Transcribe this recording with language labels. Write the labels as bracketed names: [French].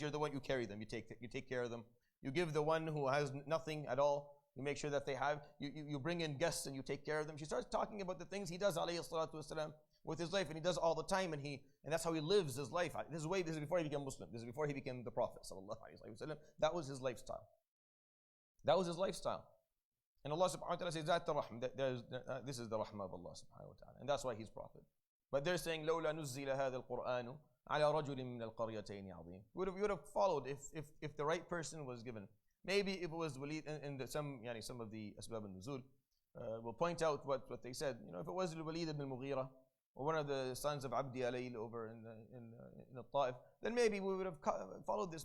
[English] You're the one, you carry them, you take care of them. You give the one who has nothing at all, you make sure that they have, you bring in guests and you take care of them. She starts talking about the things he does, alayhi salatu wasalam, with his life, and he does all the time, and that's how he lives his life. This is before he became Muslim. This is before he became the Prophet sallallahu alaihi wasallam. That was his lifestyle. That was his lifestyle. And Allah subhanahu wa ta'ala says, this is the rahmah of Allah subhanahu wa ta'ala. And that's why he's Prophet. But they're saying, [Arabic] لَوْلَا نُزِّلَ هَذَا الْقُرْآنُ عَلَى رَجُلٍ مِّنَ الْقَرْيَتَيْنِ عَظِيمٍ. [English] You would have followed if the right person was given. Maybe if it was Walid, some of the Asbab al-Nuzul will point out what they said. If it was Walid ibn al-Mughira, or one of the sons of Abdi Alayl over in Al-Ta'if, then maybe we would have followed this.